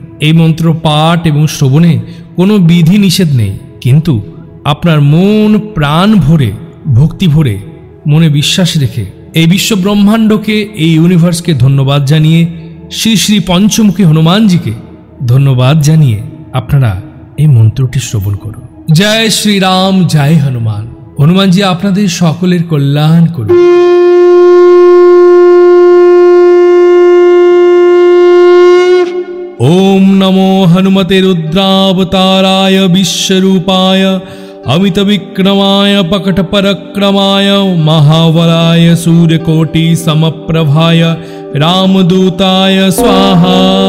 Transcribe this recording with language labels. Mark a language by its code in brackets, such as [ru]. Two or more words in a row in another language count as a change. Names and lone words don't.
[bn] এই মন্ত্র পাঠ এবং শ্রবণে কোনো বিধি নিষেধ নেই, কিন্তু আপনার মন প্রাণ ভরে, ভক্তি ভরে, মনে বিশ্বাস রেখে এই বিশ্ব ব্রহ্মাণ্ডকে, এই ইউনিভার্সকে ধন্যবাদ জানিয়ে, শ্রী শ্রী পঞ্চমুখী হনুমানজিকে ধন্যবাদ জানিয়ে আপনারা এই মন্ত্রটি শ্রবণ করুন। জয় শ্রীরাম, জয় হনুমান। হনুমানজি আপনাদের সকলের কল্যাণ করুন। [sa] ओम नमो हनुमते रुद्रावताराय विश्वरूपाय अमित विक्रमाय पकट पराक्रमाय महाबलाय सूर्यकोटि समप्रभाय रामदूताय स्वाहा।